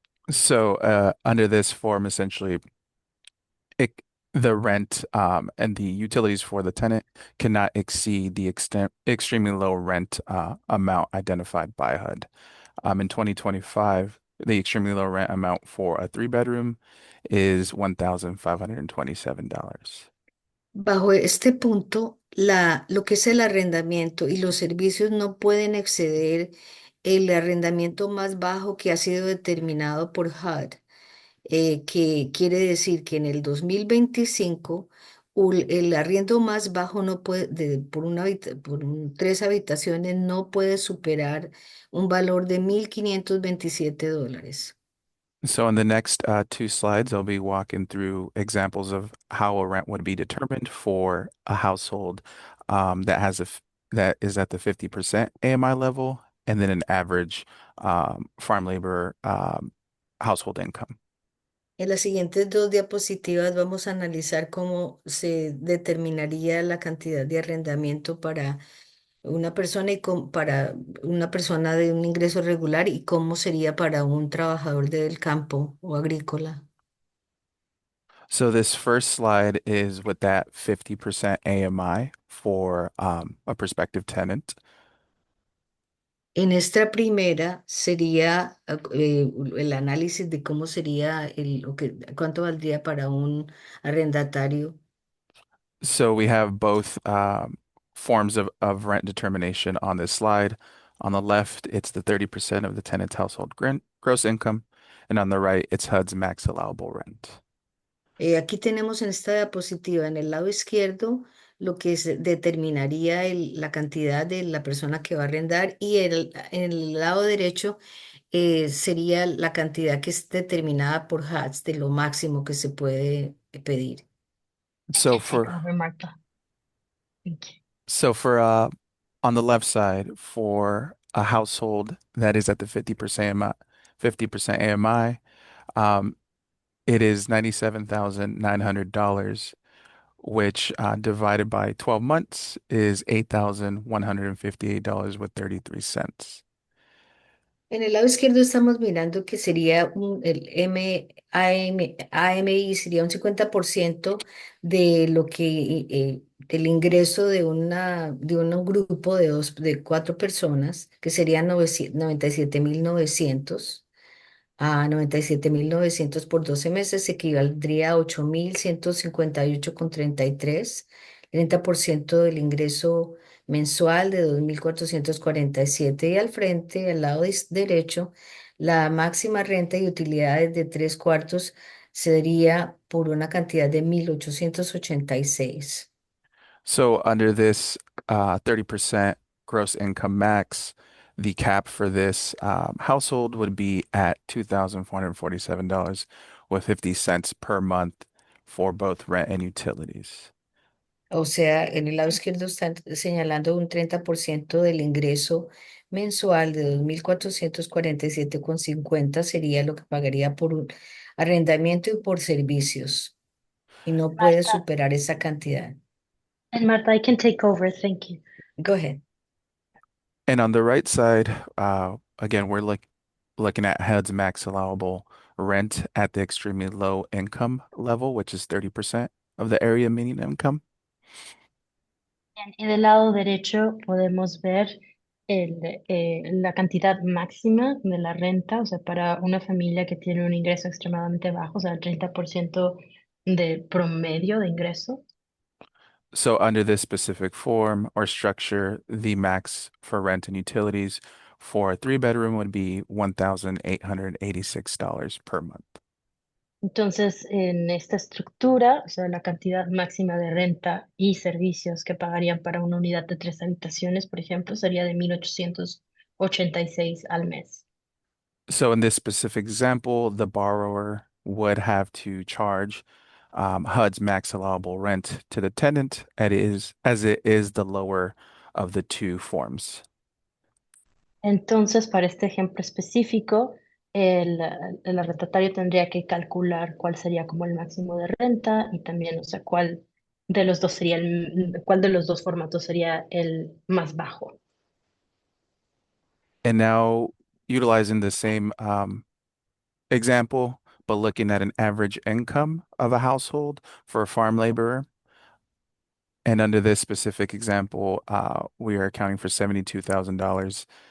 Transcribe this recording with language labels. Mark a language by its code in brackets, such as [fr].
[en] So under this form, essentially, it, the rent and the utilities for the tenant cannot exceed the extremely low rent amount identified by HUD. In 2025, the extremely low rent amount for a three-bedroom is $1,527. [es] Bajo este punto, lo que es el arrendamiento y los servicios no pueden exceder el arrendamiento más bajo que ha sido determinado por HUD, que quiere decir que en el 2025 el arriendo más bajo no puede, por tres habitaciones no puede superar un valor de $1,527. [en] So in the next two slides, I'll be walking through examples of how a rent would be determined for a household that that is at the 50% AMI level, and then an average farm labor household income. [es] En las siguientes dos diapositivas vamos a analizar cómo se determinaría la cantidad de arrendamiento para una persona para una persona de un ingreso regular y cómo sería para un trabajador del campo o agrícola. [en] So this first slide is with that 50% AMI for a prospective tenant. [es] En esta primera sería el análisis de cómo sería cuánto valdría para un arrendatario. [en] So we have both forms of rent determination on this slide. On the left, it's the 30% of the tenant's household gross income, and on the right, it's HUD's max allowable rent. [es] Aquí tenemos en esta diapositiva, en el lado izquierdo, lo que determinaría la cantidad de la persona que va a arrendar y en el lado derecho sería la cantidad que es determinada por HATS de lo máximo que se puede pedir. [en] So Take for over, Marta. Thank you. so for on the left side, for a household that is at the 50% AMI, um, it is $97,900, which divided by 12 months is $8,158 with 33 cents. [es] En el lado izquierdo estamos mirando que sería AMI sería un 50% de lo que del ingreso de un grupo de cuatro personas, que serían 97.900. A 97.900 por 12 meses equivaldría a 8.158,33, 30% del ingreso mensual de 2.447. Y al frente, al lado derecho, la máxima renta y utilidades de tres cuartos sería por una cantidad de 1.886. [en] So under this 30% gross income max, the cap for this household would be at $2,447 with 50 cents per month for both rent and utilities. [es] O sea, en el lado izquierdo están señalando un 30% del ingreso mensual de 2.447,50 sería lo que pagaría por un arrendamiento y por servicios. Y no puede [en] Marta, [es] superar esa cantidad. [en] and Marta, I can take over. Thank you. Go ahead. And on the right side, again, we're looking at HUD's max allowable rent at the extremely low income level, which is 30% of the area median income. [es] Bien, y del lado derecho podemos ver la cantidad máxima de la renta, o sea, para una familia que tiene un ingreso extremadamente bajo, o sea, el 30% de promedio de ingreso. [en] So under this specific form or structure, the max for rent and utilities for a three-bedroom would be $1,886 per month. [es] Entonces, en esta estructura, o sea, la cantidad máxima de renta y servicios que pagarían para una unidad de tres habitaciones, por ejemplo, sería de 1.886 al mes. [en] So in this specific example, the borrower would have to charge HUD's max allowable rent to the tenant as it is the lower of the two forms. [es] Entonces, para este ejemplo específico, el arrendatario tendría que calcular cuál sería como el máximo de renta y también, o sea, cuál de los dos sería cuál de los dos formatos sería el más bajo. [en] And now utilizing the same example, but looking at an average income of a household for a farm laborer. And under this specific example, we are accounting for $72,000